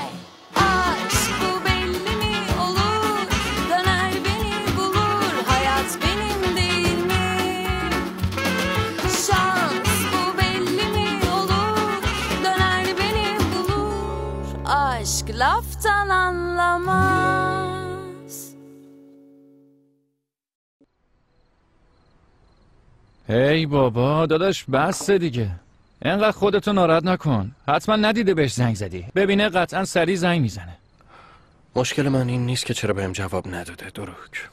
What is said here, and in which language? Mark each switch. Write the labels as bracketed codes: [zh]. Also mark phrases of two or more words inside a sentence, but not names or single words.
[tr] Aşk bu belli mi olur, döner beni bulur. Hayat benim değil mi? Şans bu belli mi olur, döner beni bulur. Aşk laftan anlamaz. [fa] هی بابا داداش بسه دیگه. اینقدر خودتو ناراحت نکن. حتما ندیده بهش زنگ زدی. ببینه قطعا سریع زنگ میزنه. مشکل من این نیست که چرا بهم جواب نداده دروک.